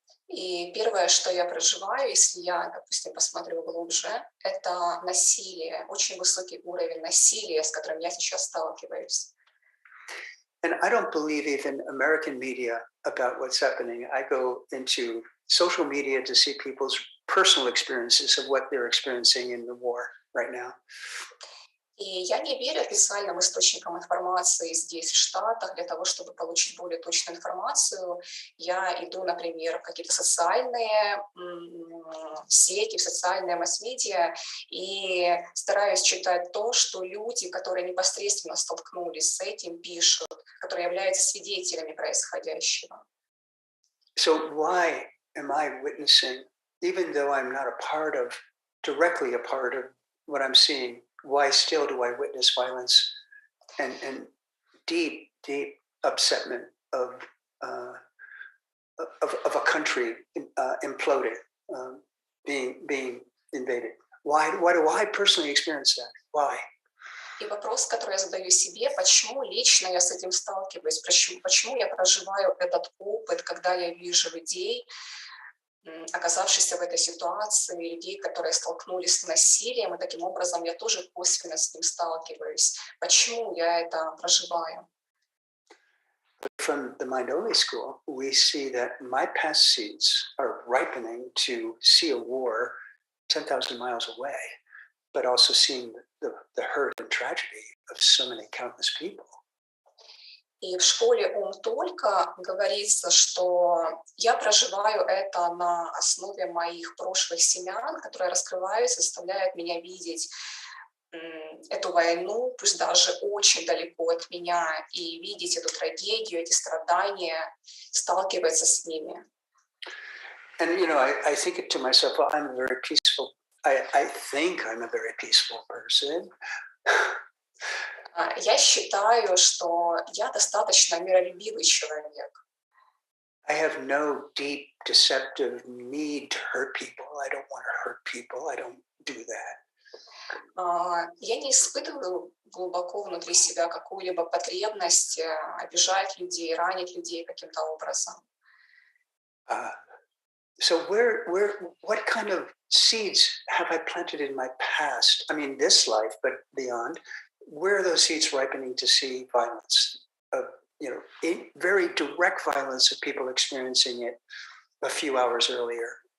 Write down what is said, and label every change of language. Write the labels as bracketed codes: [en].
[ru] И первое, что я проживаю, если я, допустим, посмотрю глубже, это насилие, очень высокий уровень насилия, с которым я сейчас сталкиваюсь. [en] And I don't believe even American media about what's happening. I go into social media to see people's personal experiences of what they're experiencing in the war right now. [ru] И я не верю официальным источникам информации здесь, в Штатах, для того, чтобы получить более точную информацию. Я иду, например, в какие-то социальные сети, в социальные масс-медиа и стараюсь читать то, что люди, которые непосредственно столкнулись с этим, пишут, которые являются свидетелями происходящего. [en] So why am I witnessing, even though I'm not directly a part of what I'm seeing? Why still do I witness violence and deep upsetment of a country imploding, being invaded? Why do I personally experience that? Why? [ru] И вопрос, который я задаю себе, почему лично я с этим сталкиваюсь, почему я проживаю этот опыт, когда я вижу людей, оказавшихся в этой ситуации, людей, которые столкнулись с насилием, и таким образом я тоже косвенно с ним сталкиваюсь. Почему я это проживаю? [en] From the mind-only school, we see that my past seeds are ripening to see a war 10,000 miles away, but also seeing the hurt and tragedy of so many countless people. [ru] И в школе «Ум только» говорится, что я проживаю это на основе моих прошлых семян, которые раскрываются, заставляют меня видеть эту войну, пусть даже очень далеко от меня, и видеть эту трагедию, эти страдания, сталкиваться с ними. [en] And I think to myself, well, I'm a very peaceful. I think I'm a very peaceful person. [ru] Я считаю, что я достаточно миролюбивый человек. [en] I have no deep, deceptive need to hurt people. I don't want to hurt people. I don't do that. [ru] Я не испытываю глубоко внутри себя какую-либо потребность обижать людей, ранить людей каким-то образом. [en] So what kind of seeds have I planted in my past? I mean, this life, but beyond. Where are those seeds ripening to see violence? Very direct violence of people experiencing it a few hours earlier.